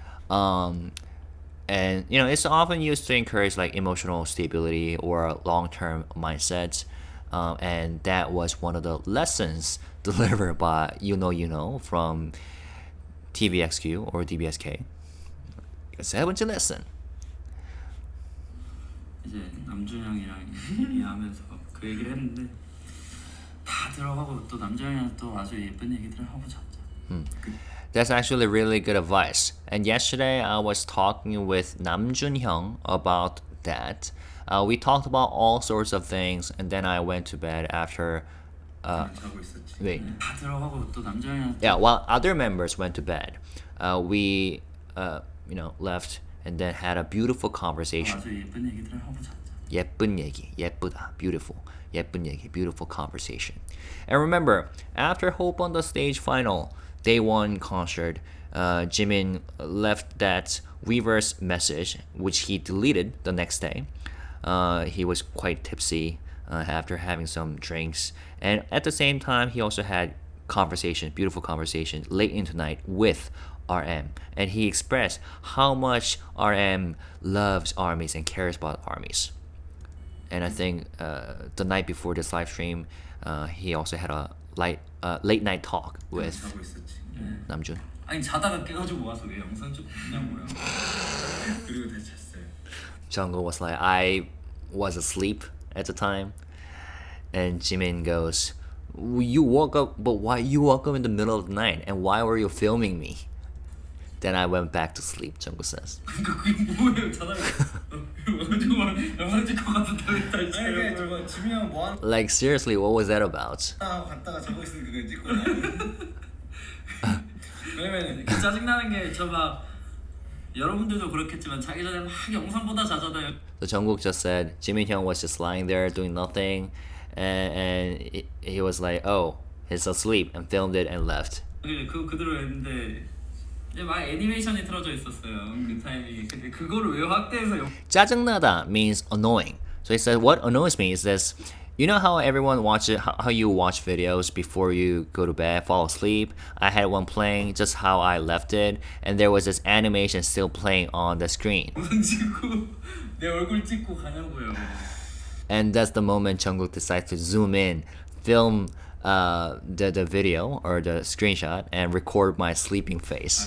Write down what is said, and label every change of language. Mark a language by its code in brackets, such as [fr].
[en] And it's often used to encourage like emotional stability or long-term mindsets. and that was one of the lessons delivered by You Know from TVXQ or DBSK. [ko] 세 번째 lesson. 이제 남준 형이랑 얘기하면서 그 얘기를 했는데 다 들어가고 또 남준 형이랑 또 아주 예쁜 얘기들을 하고 잤죠. [en] That's actually really good advice. And yesterday I was talking with Namjun Hyung about that. We talked about all sorts of things, and then I went to bed after. [ko] 자고 있었지. [en] Wait. [ko] 다 들어가고 또 남준 형이랑 [en] Yeah, while other members went to bed, we left and then had a beautiful conversation. [ko] 아주 예쁜 얘기들을 하고 잤죠. 예쁜 얘기, 예쁘다, beautiful. 예쁜 얘기, [en] beautiful conversation. And remember, after Hope on the Stage final, day one concert, Jimin left that Weverse message, which he deleted the next day. He was quite tipsy after having some drinks. And at the same time, he also had conversation, beautiful conversation, late into night with RM. And he expressed how much RM loves armies and cares about armies. And I think the night before this live stream, he also had a late night talk with [ko] 자고 있었지. [en] Namjoon. [ko] 아니 자다가 깨가지고 와서 왜 영상 좀 보냐고요. 그리고 다시 잤어요. [en] Jungkook was like, I was asleep at the time. And Jimin goes, you woke up, but why you woke up in the middle of the night? And why were you filming me? Then I went back to sleep, Jungkook says. [ko] 그게 뭐예요? 자다가 와가지고 영상 찍고 갔다고 했다 아니 이게 저거 지민이 형 뭐 하는 [en] Like, seriously, what was that about? [ko] 하고 갔다가 자고 있으니까 그거 찍고 나와. 왜냐면 그 짜증나는 게 저 막 여러분들도 그렇겠지만 자기 전에 막 영상 보다 자잖아요. [en] So Jungkook just said Jimin Hyung was just lying there doing nothing, and he was like, "Oh, he's asleep," and filmed it and left. [ko] 그거 그대로 했는데 이제 막 애니메이션이 틀어져 있었어요. 그 타이밍에. 근데 그거를 왜 확대해서 [en] 짜증나다 means annoying. So he said, what annoys me is this. You know how everyone watches, how you watch videos before you go to bed, fall asleep? I had one playing just how I left it, and there was this animation still playing on the screen. [ko] 영상 찍고 내 얼굴 찍고 가냐고요. [en] And that's the moment Jungkook decides to zoom in, film the video or the screenshot, and record my sleeping face.